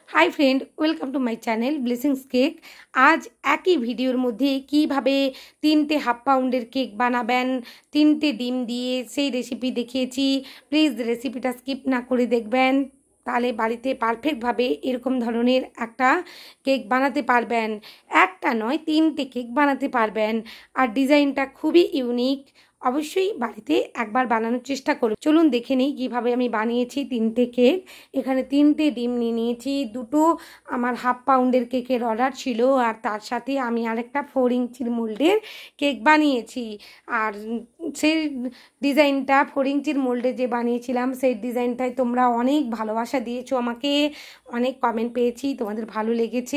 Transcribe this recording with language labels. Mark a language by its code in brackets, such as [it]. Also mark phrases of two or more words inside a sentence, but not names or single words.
[en] Hi friend welcome to my channel Blessings Cake. [bn] আজ এক হি ভিডিওর মধ্যে কিভাবে 3টে [en] half pounder [bn] কেক বানাবেন 3টে ডিম দিয়ে সেই রেসিপি দেখিয়েছি। প্লিজ রেসিপিটা স্কিপ না করে দেখবেন, তাহলে বাড়িতে পারফেক্ট ভাবে এরকম ধরনের একটা কেক বানাতে পারবেন। একটা নয় 3টে কেক বানাতে পারবেন আর ডিজাইনটা খুবই ইউনিক। অবশ্যই বাড়িতে একবার বানানোর চেষ্টা করো। চলুন দেখে नेই কিভাবে আমি বানিয়েছি 3টে কেক। এখানে 3টে ডিম নিয়ে নিয়েছি, দুটো আমার হাফ পাউন্ডের কেকের অর্ডার ছিল আর তার সাথে আমি আরেকটা 4 ইঞ্চির মোল্ডের কেক বানিয়েছি। আর সেই ডিজাইনটা 4 ইঞ্চির মোল্ডে যে বানিয়েছিলাম সেই ডিজাইনটায় তোমরা অনেক ভালোবাসা দিয়েছো আমাকে, অনেক কমেন্ট পেয়েছি, তোমাদের ভালো লেগেছে।